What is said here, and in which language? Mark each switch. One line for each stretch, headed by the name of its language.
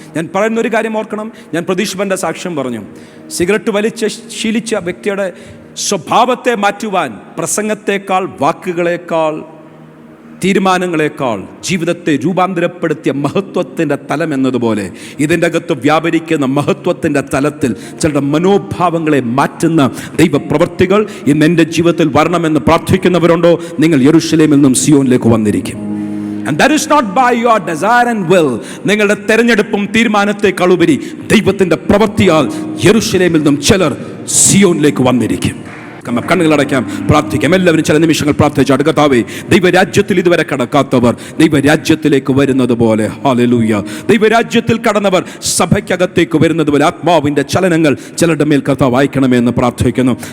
Malayalam: ഞാൻ പറയുന്ന ഒരു കാര്യം ഓർക്കണം. ഞാൻ പ്രതീക്ഷൻ്റെ സാക്ഷ്യം പറഞ്ഞു. സിഗരറ്റ് വലിച്ച് ശീലിച്ച വ്യക്തിയുടെ സ്വഭാവത്തെ മാറ്റുവാൻ പ്രസംഗത്തെക്കാൾ, വാക്കുകളേക്കാൾ, തീരുമാനങ്ങളെക്കാൾ ജീവിതത്തെ രൂപാന്തരപ്പെടുത്തിയ മഹത്വത്തിൻ്റെ തലം എന്നതുപോലെ ഇതിൻ്റെ അകത്ത് വ്യാപരിക്കുന്ന മഹത്വത്തിൻ്റെ തലത്തിൽ ചിലരുടെ മനോഭാവങ്ങളെ മാറ്റുന്ന ദൈവപ്രവൃത്തികൾ ഇന്ന് എൻ്റെ ജീവിതത്തിൽ വരണമെന്ന് പ്രാർത്ഥിക്കുന്നവരുണ്ടോ? നിങ്ങൾ യെരൂശലേമിൽ നിന്നും സിയോനിലേക്ക് വന്നിരിക്കും.
English: And that is not by your desire and will.
Malayalam: നിങ്ങളുടെ തെരഞ്ഞെടുപ്പും തീരുമാനത്തെക്കാൾ ഉപരി ദൈവത്തിൻ്റെ പ്രവൃത്തിയാൽ യെരൂശലേമിൽ നിന്നും ചിലർ സിയോനിലേക്ക് വന്നിരിക്കും. കണ്ണുകളടയ്ക്കാം, പ്രാർത്ഥിക്കാം. എല്ലാവരും ചില നിമിഷങ്ങൾ പ്രാർത്ഥിച്ചാണ്. കർത്താവേ, ദൈവരാജ്യത്തിൽ ഇതുവരെ കടക്കാത്തവർ ദൈവരാജ്യത്തിലേക്ക് വരുന്നത് പോലെ, ഹല്ലേലൂയ, ദൈവരാജ്യത്തിൽ കടന്നവർ സഭയ്ക്കകത്തേക്ക് വരുന്നത് പോലെ ആത്മാവിൻ്റെ ചലനങ്ങൾ ചിലരുടെ മേൽ കർത്താവ് അയക്കണമേ എന്ന് പ്രാർത്ഥിക്കുന്നു.